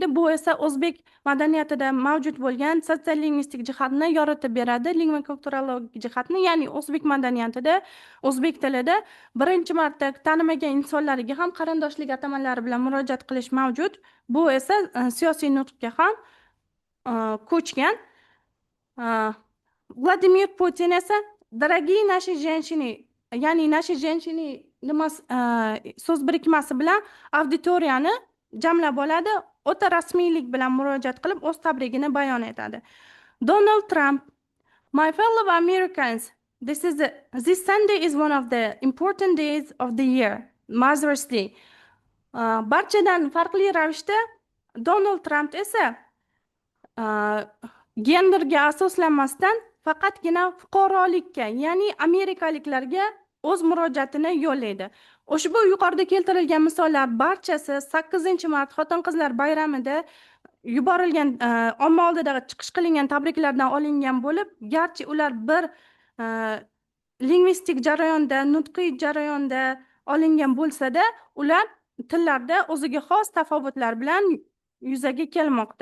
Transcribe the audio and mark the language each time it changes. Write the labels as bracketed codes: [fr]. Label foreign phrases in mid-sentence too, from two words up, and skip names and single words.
[uz] Bu esa o'zbek madaniyatida mavjud bo'lgan sotsiolingvistik jihatni yoritib beradi, lingvokulturologik jihatni, ya'ni o'zbek madaniyatida, o'zbek tilida birinchi marta tanimagan insonlarga ham qarindoshlik atamalari bilan murojaat qilish mavjud. Bu esa siyosiy nutqga ham ko'chgan. Vladimir Putin esa [ru] "Дорогие наши женщины", [uz] ya'ni [ru] "Наши женщины" [uz] so'z birikmasi bilan auditoriyani jamlab oladi. O'ta rasmiylik bilan murojaat qilib, o'z tabrigini bayon etadi. Donald Trump: [en] "My fellow Americans, this Sunday is one of the important days of the year, Mother's Day." [uz] Barchadan farqli ravishda Donald Trump esa genderga asoslanmasdan faqatgina fuqarolikka, ya'ni amerikaliklarga o'z murojaatini yo'llaydi. Ushbu yuqorida keltirilgan misollar barchasi 8-mart Xotin-qizlar bayramida yuborilgan omma oldida chiqish qilingan tabriklardan olingan bo'lib, garchi ular bir lingvistik jarayonda, nutqiy jarayonda olingan bo'lsa-da, ular tillarda o'ziga xos tafovutlar bilan yuzaga kelmoqda.